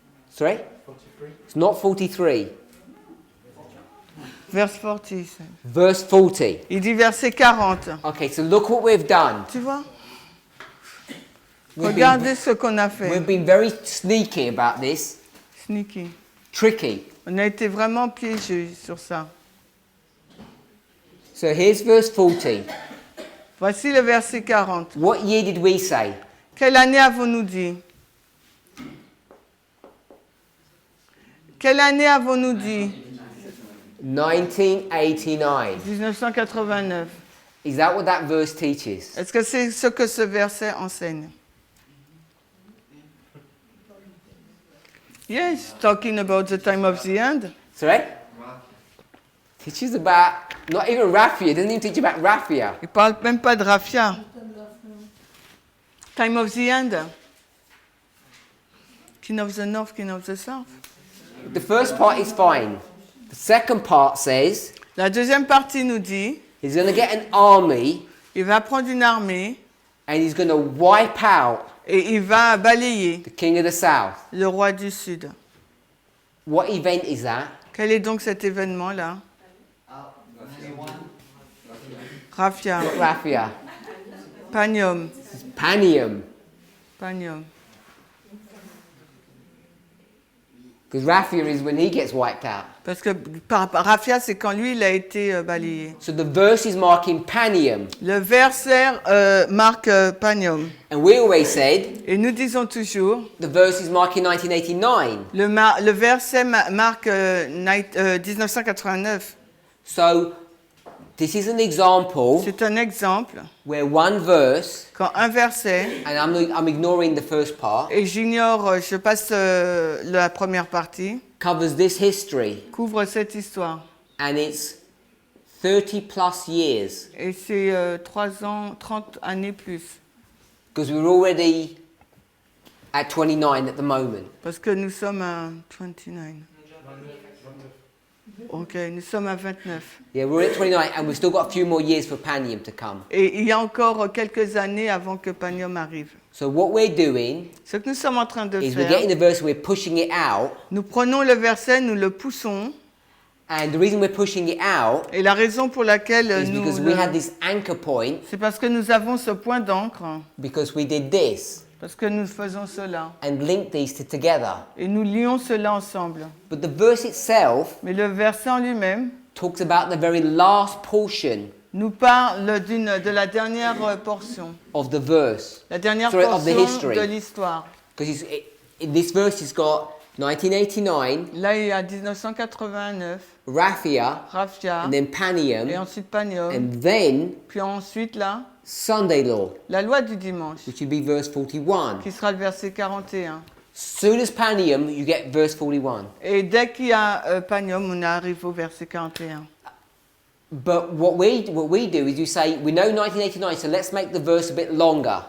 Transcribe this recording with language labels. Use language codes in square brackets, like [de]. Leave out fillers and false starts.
[en] Sorry? It's not 43. Verse 40. Verse 40. [fr] Il dit verset 40. [en] Okay, so look what we've done. [fr] Tu vois? [en] We've [fr] Regardez ce qu'on a fait. [en] We've been very sneaky about this, Sneaky. tricky. [fr] On a été vraiment piégés sur ça. [en] So here's verse 40. [fr] Voici le verset 40. [en] What year did we say? [fr] Quelle année avons-nous dit? Quelle année avons-nous dit? [en] 1989. [fr] 1989. [en] Is that what that verse teaches? [fr] Est-ce que c'est ce que ce verset enseigne? [en] Yes, talking about the time of the end. Sorry? Teaches about, not even Raphia, doesn't even teach about Raphia. [fr] Il parle même pas de raffia. [en] Time of the end. King of the North, King of the South. The first part is fine. The second part says [fr] La deuxième partie nous dit, [en] he's going to get an army [fr] il va prendre une armée [en] and he's going to wipe out [fr] et il va balayer [en] the king of the south. [fr] le roi du Sud. [en] What event is that? [fr] Quel est donc cet événement-là? [en] Raphia, [fr] Raphia. [en] Panium, [fr] Panium. Panium. [en] Because Raphia is when he gets wiped out. [fr] Parce que Raphia, c'est quand lui, il a été balayé. [en] So the verse is marking Panium. [fr] Le verset marque Panium. [en] And we always said [fr] Et nous disons toujours, [en] the verse is marking 1989. [fr] le verset marque 1989. [en] So this is an example [fr] C'est un exemple [en] where one verse, [fr] quand un verset, [en] and I'm ignoring the first part, [fr] et j'ignore, je passe la première partie, [en] covers this history. [fr] couvre cette histoire. [en] And it's 30 plus years. [fr] Et c'est 30 années plus. [en] Because we're already at 29 at the moment. [fr] Parce que nous sommes à 29. Ok, nous sommes à 29. [en] Yeah, we're at 29 and we've still got a few more years for Panium to come. [fr] Et il y a encore quelques années avant que Panium arrive. [en] So what we're doing [fr] Ce que nous sommes en train de [en] is we're [fr] faire, [en] getting the verse, we're pushing it out. [fr] nous prenons le verset, nous le poussons. [en] And the reason we're pushing it out [fr] Et la raison pour laquelle [en] is [fr] nous... [en] because we had this anchor point [fr] C'est parce que nous avons ce point d'encre, [en] because we did this [fr] parce que nous faisons cela. [en] and linked these two together. [fr] Et nous lions cela ensemble. [en] But the verse itself [fr] Mais le verset en lui-même [en] talks about the very last portion [fr] nous parle de la dernière portion. [en] of the verse. [fr] La dernière [en] Sorry, of the portion history. [fr] de l'histoire. [en] Because in this verse it's got 1989, [fr] Là, il y a 1989, [en] Raphia, [fr] Raphia, [en] and then [fr] et [en] Panium, [fr] ensuite Panium, [en] and then [fr] puis ensuite là, [en] Sunday law, [fr] la loi du dimanche, [en] which would be verse 41. [fr] qui sera le verset 41. [en] Soon as Panium, you get verse 41. [fr] Et dès qu'il y a Panium, on arrive au verset 41. [en] But what we do is you say, we know 1989, so let's make the verse a bit longer.